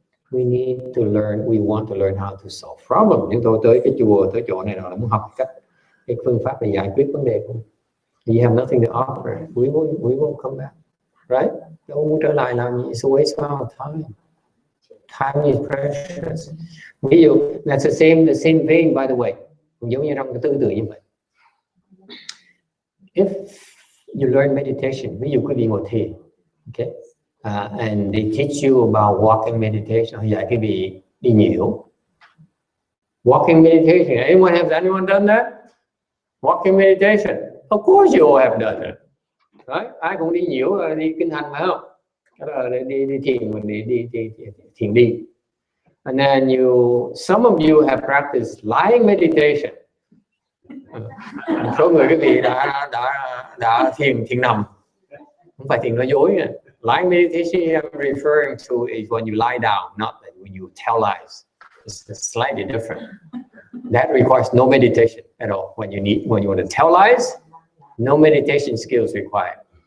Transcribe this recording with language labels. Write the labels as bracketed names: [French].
[English] We need to learn, we want to learn how to solve problems. [Vietnamese] Chúng tôi tới cái chùa, tới chỗ này là muốn học cái phương pháp để giải quyết vấn đề của mình. [English] You have nothing to offer. We won't come back, right? [Vietnamese] Đâu muốn trở lại làm gì? [English] It's a waste of time. Time is precious. [Vietnamese] Ví dụ, [English] that's the same vein, by the way. [Vietnamese] Cũng giống như trong cái tư tưởng như vậy. [English] If you learn meditation, [Vietnamese] ví dụ quý vị ngồi thiền, [English] okay, and they teach you about walking meditation, [Vietnamese] dạy quý vị đi nhiễu. [English] Walking meditation, anyone done that? Walking meditation, of course you all have done it. Right? [Vietnamese] Ai cũng đi nhiễu, đi kinh hành phải không? Đó là đi thiền, mình đi thiền đi. [English] And then some of you have practiced lying meditation. [Vietnamese] Số người quý vị đã thiền nằm, không phải thiền nói dối nha. [English] Lying meditation I'm referring to is when you lie down, not when you tell lies. It's slightly different. That requires no meditation at all. When you want to tell lies, no meditation skills required.